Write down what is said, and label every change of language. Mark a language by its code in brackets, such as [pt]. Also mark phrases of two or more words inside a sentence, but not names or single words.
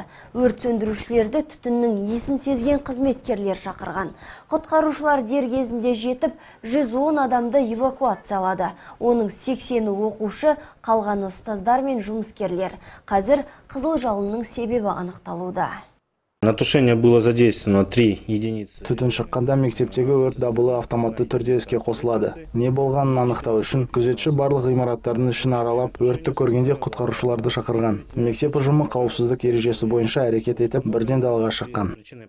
[kk] Өрт сөндірушілерді түтіннің иісін сезген қызметкерлер шақырған. Құтқарушылар дер кезінде жетіп, 110 адамды эвакуациялады. Оның 80-і оқушы, қалғаны ұстаздар мен жұмыскерлер. Қазір қызыл жалынның себебі анықталуда. [ru] На тушение было задействовано 3 единицы. [kk] Түтін шыққанда мектептегі өрт дабылы автоматты түрде іске қосылады. Не болғанын анықтау үшін күзетші барлық ғимараттардың ішін аралап, өртті көргенде құтқарушыларды шақырған. Мектеп ұжымы қауіпсіздік ережесі бойынша әрекет етіп, бірден далаға шыққан.